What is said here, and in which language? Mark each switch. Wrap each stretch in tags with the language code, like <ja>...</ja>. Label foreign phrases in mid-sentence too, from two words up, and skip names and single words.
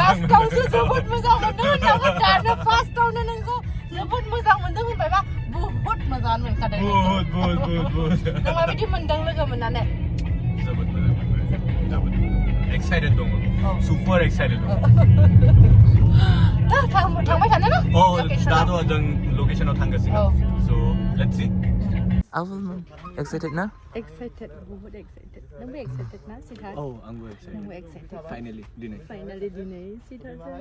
<brx>लास्टावसो जोबोद मोजां मोनदों होननांगौ दानो फार्स्टावनो नोंखौ जोबोद मोजां मोनदों होनबायबा बहुत मोजाङानो मोनखादों नों माबायदि मोनदों लोगो मोननानै जोबोद मोजां जोबोद एक्साइटेड दङ</brx> <en>super excited</en> <brx>दङ थांबाय थानो ना दाथ' जों लकेसनाव थांगासिनो</brx> <en>so let's see Excited na?</en> <brx>Excited, बहुत excited. नोंबो excited ना सिद्धार्थ? आंबो excited. नोंबो excited. Finally दिनै सिद्धार्थ</brx>